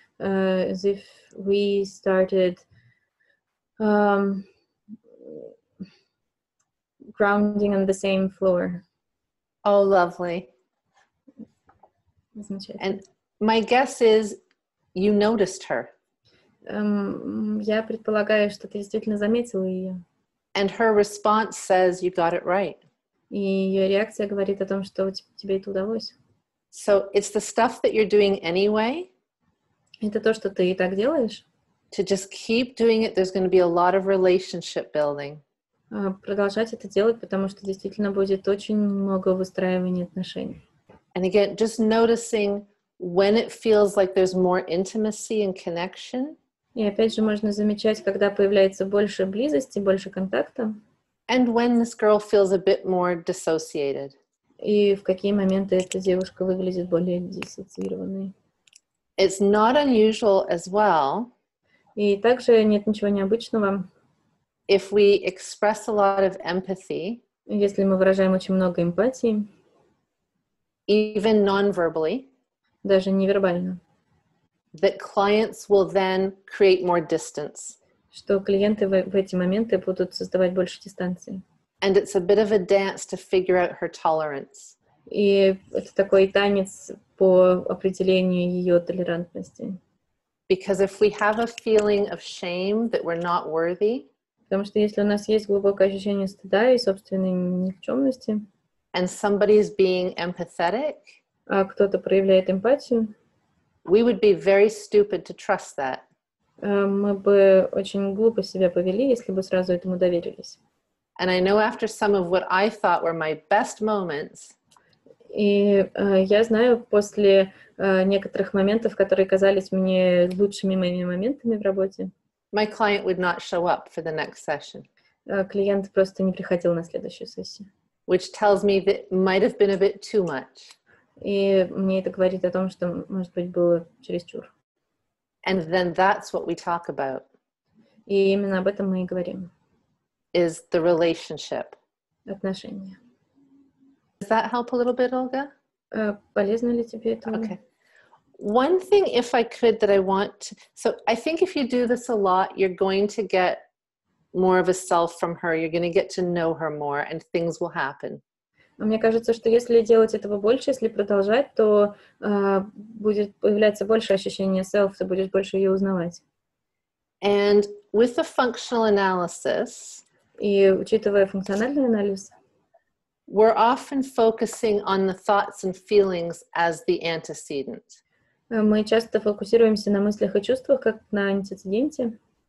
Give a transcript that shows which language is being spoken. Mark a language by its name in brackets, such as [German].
[English] As if we started grounding on the same floor. Oh, lovely. And my guess is you noticed her. [Russian] Я предполагаю, что ты действительно заметила ее. [English] And her response says you got it right. [Russian] И ее реакция говорит о том, что тебе это удалось. [English] So it's the stuff that you're doing anyway. [Russian] Это то, что ты и так делаешь. [English] To just keep doing it, there's going to be a lot of relationship building. [Russian] Продолжать это делать, потому что действительно будет очень много выстраивания отношений. [English] And again, just noticing when it feels like there's more intimacy and connection. [Russian] И опять же можно замечать, когда появляется больше близости, больше контакта. [English] And when this girl feels a bit more dissociated. [Russian] И в какие моменты эта девушка выглядит более диссоциированной. [English] It's not unusual as well. [Russian] И также нет ничего необычного. [English] If we express a lot of empathy. [Russian] Если мы выражаем очень много эмпатии. [English] Even non-verbally. [Russian] Даже невербально. [English] That clients will then create more distance. [Russian] Что клиенты в эти моменты будут создавать больше дистанции. [English] And it's a bit of a dance to figure out her tolerance. [Russian] И это такой танец по определению ее толерантности. [English] Because if we have a feeling of shame that we're not worthy, [Russian] потому что если у нас есть глубокое ощущение стыда и собственной никчемности, [English] and somebody's being empathetic, [Russian] а кто-то проявляет эмпатию, [English] we would be very stupid to trust that. [Russian] Мы бы очень глупо себя повели, если бы сразу этому доверились. [English] And I know after some of what I thought were my best moments, [Russian] и я знаю, после некоторых моментов, которые казались мне лучшими моими моментами в работе, [English] my client would not show up for the next session. [Russian] Клиент просто не приходил на следующую сессию. [English] Which tells me that it might have been a bit too much. [Russian] И мне это говорит о том, что, может быть, было чересчур. [English] And then that's what we talk about. [Russian] И именно об этом мы и говорим. [English] Is the relationship. [Russian] Отношения. [English] Does that help a little bit, Olga? [Russian] Полезно ли тебе это? [English] Okay. One thing, if I could, that I want to, so I think if you do this a lot, you're going to get more of a self from her. You're going to get to know her more, and things will happen. [Russian] Мне кажется, что если делать этого больше, если продолжать, то будет появляться больше ощущения self, ты будешь больше ее узнавать. [English] And with the functional analysis, [Russian] И учитывая функциональный анализ, [English] we're often focusing on the thoughts and feelings as the antecedent. [Russian] мы часто фокусируемся на мыслях и чувствах, как на антецеденте.